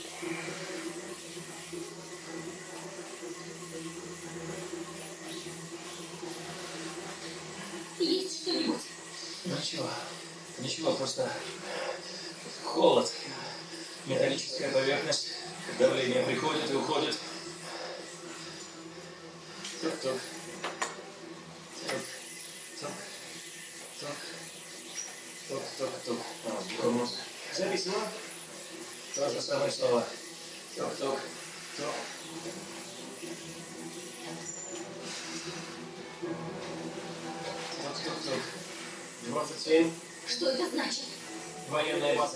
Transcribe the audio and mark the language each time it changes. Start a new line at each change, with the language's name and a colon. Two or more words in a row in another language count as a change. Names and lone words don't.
Russian: Есть что-нибудь? Ничего. Ничего, просто холод. Металлическая поверхность. Давление приходит и уходит. Тук-тук. Тук-тук. Тук. Тук-тук-тук. Тормоз. Зависло. То же самое слово. Тук-тук. Тук. Тук-тук-тук. 27. Что это значит? Военная база.